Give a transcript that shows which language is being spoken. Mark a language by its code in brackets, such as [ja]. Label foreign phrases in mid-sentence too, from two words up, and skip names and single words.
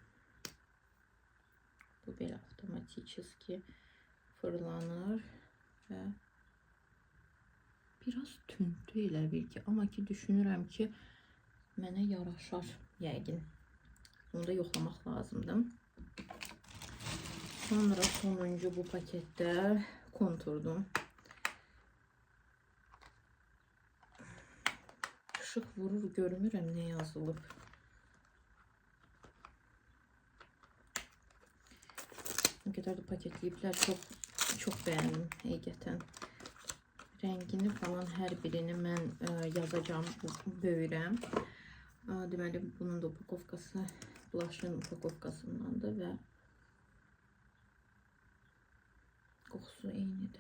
[az] Bu belə avtomatik fırlanır və biraz tündü elə bil ki, amma ki düşünürəm ki mənə yaraşar yəqin. Bunu da yoxlamaq lazımdır. Sonra sonuncu bu paketdə konturdum. Işıq vurur, görmürəm nə yazılıb. [tr] Ne kadar da paketleyipler, çok beğendim həqiqətən. [az] Rəngini falan hər birini mən yazacağım, böyürəm. Deməli bunun da upakovkası blush'ın upakovkasındandır və qoxusu eynidir.